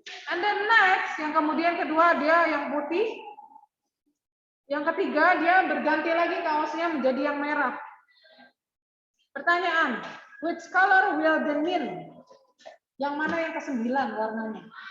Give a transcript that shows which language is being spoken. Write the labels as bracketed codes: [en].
[en] And then next, [id] yang kemudian kedua dia yang putih. Yang ketiga dia berganti lagi kaosnya menjadi yang merah. Pertanyaan, [en] which color will the mean? [id] Yang mana yang ke-9 warnanya?